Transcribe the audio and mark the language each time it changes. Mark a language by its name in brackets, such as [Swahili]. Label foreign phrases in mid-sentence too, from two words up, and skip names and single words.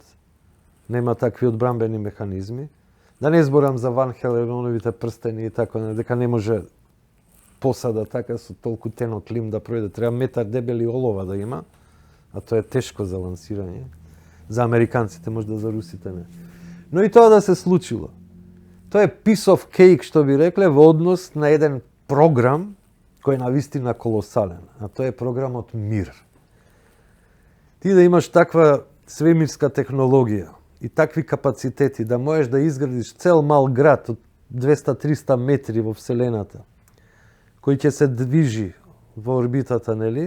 [Macedonian] Нема такви одбранбени механизми. Да не зборам за Ван Хеленоновите прстени и така, дека не може посада така со толку тенок лим да пројде. Треба метар дебели олова да има, а тоа е тешко за лансирање. За американците, можда за русите не. Но и тоа да се случило. Тоа е [English] piece of cake, [Macedonian] што би рекле, во однос на еден програм кој е навистина колосален, а тоа е програмот МИР. Ти да имаш таква свемирска технологија и такви капацитети да можеш да изградиш цел мал град од 200-300 метри во Вселената, кој ќе се движи во орбитата, нели?